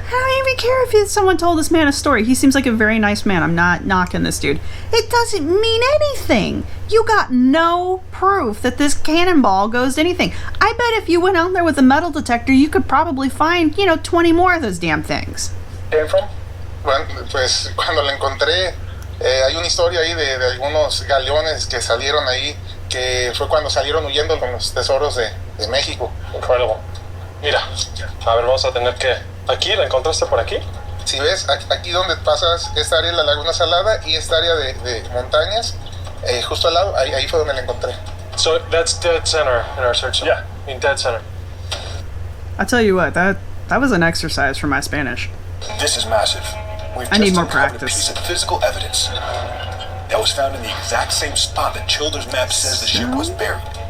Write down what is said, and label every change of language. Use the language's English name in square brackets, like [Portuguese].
[English] I don't even care if someone told this man a story. He seems like a very nice man. I'm not knocking this dude. It doesn't mean anything. You got no proof that this cannonball goes to anything. I bet if you went out there with a metal detector, you could probably find, 20 more of those damn things. Came from? [Spanish] Bueno, pues cuando la encontré, hay una historia ahí de algunos galeones que salieron ahí, que fue cuando salieron huyendo con los tesoros de México. Incredible. Mira, a ver, vamos a tener que... ¿Aquí? ¿La encontraste por aquí? Si ves, aquí donde pasas, esta área de la Laguna Salada y esta área de montañas, justo al lado, ahí fue donde la encontré. [English] So that's dead center in our search. Yeah. I mean, dead center. I'll tell you what, that was an exercise for my Spanish. This is massive. We've I just need more uncovered practice. a piece of physical evidence that was found in the exact same spot that Childers' map says the ship was buried.